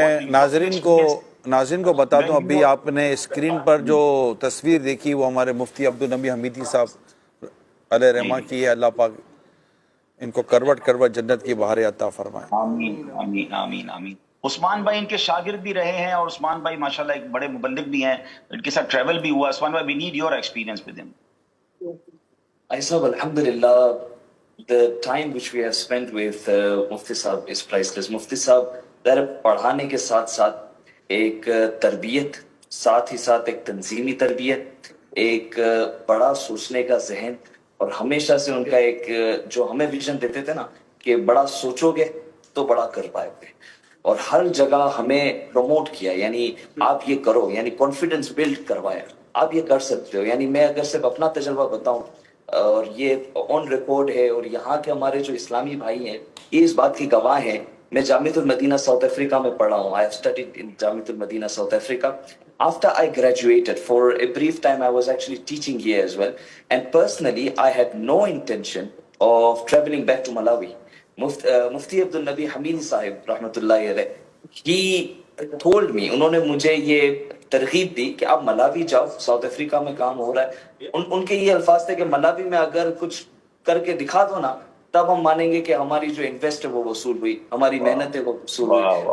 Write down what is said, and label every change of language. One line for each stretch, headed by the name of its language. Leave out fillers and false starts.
Hindi: मैं नाज़रीन को बता दूं, अभी आपने स्क्रीन पर जो तस्वीर देखी वो हमारे मुफ्ती अब्दुल नबी हमीदी साहब अलैहि रहमा की है। अल्लाह पाक इनको करवट करवट जन्नत की बहारें अता फरमाए। आमीन आमीन आमीन आमीन। उस्मान भाई इनके शागिर्द भी रहे हैं, और उस्मान भाई माशाल्लाह एक बड़े मुबल्लिग भी हैं, इनके साथ ट्रैवल भी हुआ।
English: उस्मान भाई, we need your experience with him. I said, Alhamdulillah, the time which we have spent with Mufti Sahab is priceless.
Hindi: Mufti Sahab दर पढ़ाने के साथ साथ एक तरबियत, साथ ही साथ एक तंजीमी तरबियत, एक बड़ा सोचने का जहन, और हमेशा से उनका एक जो हमें विजन देते थे ना कि बड़ा सोचोगे तो बड़ा कर पाओगे, और हर जगह हमें प्रमोट किया, यानी आप ये करो, यानी कॉन्फिडेंस बिल्ड करवाया, आप ये कर सकते हो। यानी मैं अगर सिर्फ अपना तजर्बा बताऊं, और ये ऑन रिकॉर्ड है, और यहाँ के हमारे जो इस्लामी भाई हैं ये इस बात की गवाह हैं। मैं जामियातुल मदीना साउथ अफ्रीका में पढ़ा हूँ।
English: I have studied in Jamiatul Madina South Africa. After I graduated, for a brief time, I was actually teaching here as well. And personally, I had no intention of traveling back to Malawi.
Hindi: Mufti Abdul Nabi Hamidi Sahib, rahmatullahi alayh,
English: he told me,
Hindi: उन्होंने मुझे ये तरगीब दी कि आप Malawi जाओ, south Africa में काम हो रहा है। उनके ये अल्फाज थे कि मलावी में अगर कुछ करके दिखा दो ना, तब हम मानेंगे कि हमारी जो इन्वेस्ट है वो वसूल हुई, हमारी मेहनत है वो वसूल हुई।